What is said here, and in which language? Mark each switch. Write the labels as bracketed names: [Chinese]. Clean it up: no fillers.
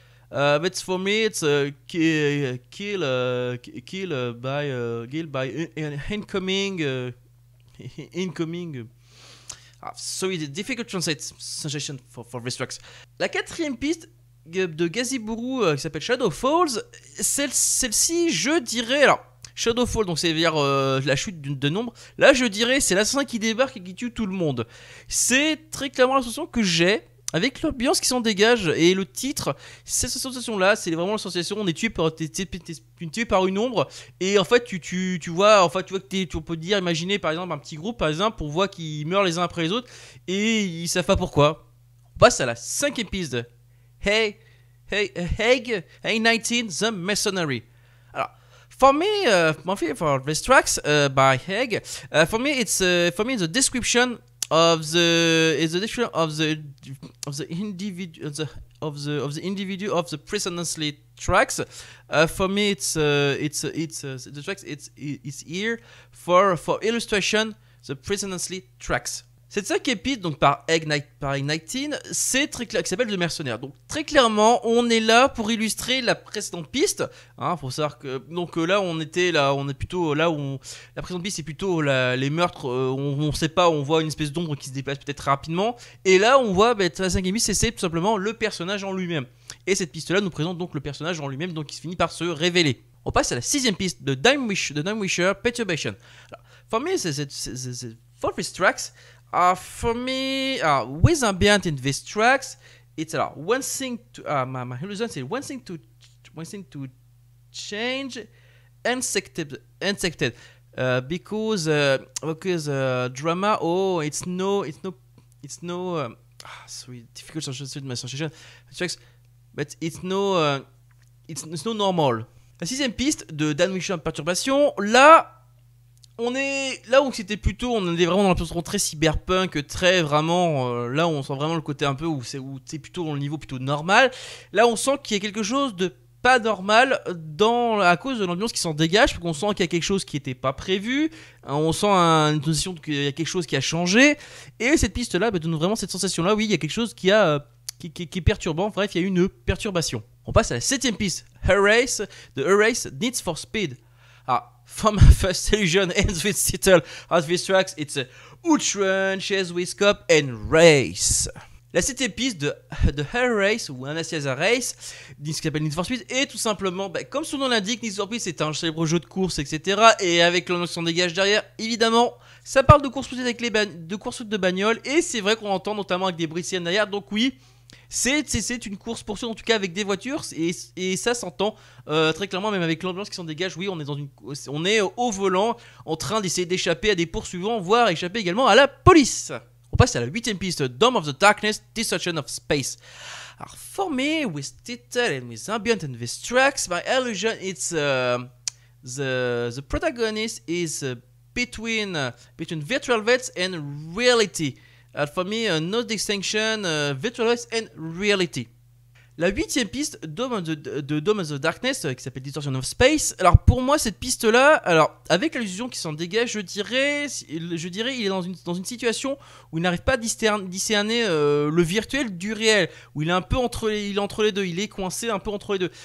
[English] But for me, it's kill by incoming. So it's a difficult translate sensation for these tracks. [French] La quatrième piste de Gaziburu qui s'appelle Shadow Falls, celle-ci, je dirais alors. Shadowfall, donc c'est-à-dire la chute de nombre. Là, je dirais c'est l'assassin qui débarque et qui tue tout le monde. C'est très clairement la sensation que j'ai. Avec l'ambiance qui s'en dégage et le titre, cette sensation-là, c'est vraiment la sensation on est tué par une ombre et en fait tu vois que on peut dire, imaginer par exemple un petit groupe par exemple, on voit qu'ils meurent les uns après les autres et ils savent pas pourquoi. On passe à la cinquième piste de Egg A19 The Mercenary. [English] Alors, for these tracks by Egg, for me the description of the individual of the precedently tracks. For me, the tracks. It's here for illustration the precedently tracks. [French] Cette cinquième piste, donc par Egg19, c'est très clair, qui s'appelle The Mercenaire. Donc très clairement, on est là pour illustrer la précédente piste. Faut savoir que là, on est plutôt là où la précédente piste c'est plutôt les meurtres. On sait pas, on voit une espèce d'ombre qui se déplace peut-être rapidement. Et là, on voit la cinquième piste, c'est tout simplement le personnage en lui-même. Et cette piste-là nous présente donc le personnage en lui-même, donc qui se finit par se révéler. On passe à la sixième piste de Dime Wisher Perturbation. Alors, [English] For me, for these tracks, for me, with ambient in these tracks, it's one thing to my illusion is one thing to change insected because drama. Oh, it's no sorry, difficult association tracks, but it's no normal. [French] La sixième piste de Dan Wisher Perturbation, là on est là où c'était plutôt, on est vraiment dans l'impression très cyberpunk, très vraiment là où on sent vraiment le côté un peu où c'est plutôt dans le niveau plutôt normal. Là on sent qu'il y a quelque chose de pas normal à cause de l'ambiance qui s'en dégage, parce qu'on sent qu'il y a quelque chose qui n'était pas prévu, on sent une sensation qu'il y a quelque chose qui a changé, et cette piste là donne vraiment cette sensation là, oui, il y a quelque chose qui est perturbant, bref, il y a une perturbation. On passe à la septième piste, Erase, The Erase Needs for Speed. [English] From my first illusion ends with title of these tracks, it's Outrun, Chase with Cop and Race. [French] La septième piste de Hair Race ou Anastasia Race, qui s'appelle Need for Speed, est tout simplement, comme son nom l'indique, Need for Speed c'est un célèbre jeu de course, etc. Et avec l'ambiance qui s'en dégage derrière, évidemment, ça parle de course-poursuite de course-poursuite de bagnole, et c'est vrai qu'on entend notamment avec des bruits de sirène derrière, donc oui, c'est une course-poursuite en tout cas avec des voitures, et ça s'entend très clairement, même avec l'ambiance qui s'en dégage. Oui, on est au volant en train d'essayer d'échapper à des poursuivants, voire échapper également à la police. On passe à la huitième piste, Dome of the Darkness, Destruction of Space. [English] Alors, for me, with title and with ambient and with tracks, my illusion it's the protagonist is between virtual worlds and reality. For me, no distinction, virtual worlds and reality. [French] La huitième piste, Dome of the Darkness, qui s'appelle Distortion of Space. Alors pour moi, cette piste-là, alors avec l'illusion qui s'en dégage, je dirais, il est dans une situation où il n'arrive pas à discerner le virtuel du réel, où il est un peu entre les deux, il est coincé un peu entre les deux.